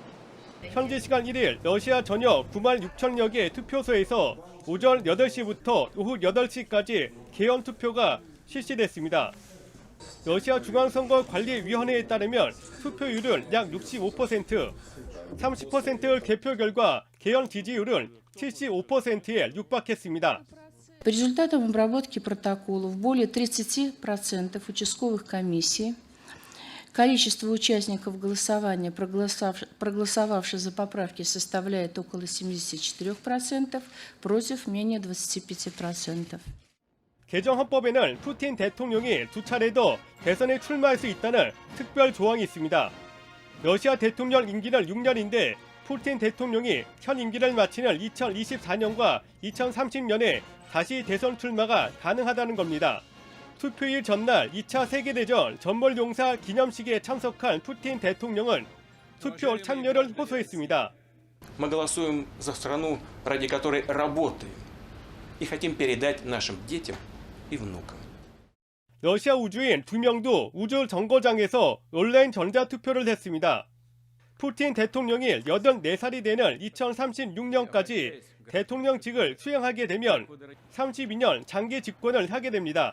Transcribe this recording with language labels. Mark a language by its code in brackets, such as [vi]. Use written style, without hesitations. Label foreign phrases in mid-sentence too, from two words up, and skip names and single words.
[ko] 현지 시간 1일 러시아 전역 9만 6천여 개 투표소에서 오전 8시부터 오후 8시까지 개헌 투표가 실시됐습니다. 러시아 중앙선거관리위원회에 따르면 투표율은 약 65%, 30% 개표 결과 개헌 지지율은 75%에 육박했습니다. [ru] По результатам обработки протоколов более 30% участковых комиссий, количество участников голосования, проголосовавших за поправки, составляет около 74%, против менее 25%. [ko] 개정 헌법에는 푸틴 대통령이 두 차례 더 대선에 출마할 수 있다는 특별 조항이 있습니다. 러시아 대통령 임기는 6년인데 푸틴 대통령이 현 임기를 마치는 2024년과 2030년에 다시 대선 출마가 가능하다는 겁니다. 투표일 전날 2차 세계대전 전몰용사 기념식에 참석한 푸틴 대통령은 투표 참여를 호소했습니다. [ru] Мы голосуем за страну, ради которой работаем, и хотим передать нашим детям и внукам. [ko] 러시아 우주인 2명도 우주 정거장에서 온라인 전자투표를 했습니다. 푸틴 대통령이 84살이 되는 2036년까지 대통령직을 수행하게 되면 32년 장기 집권을 하게 됩니다.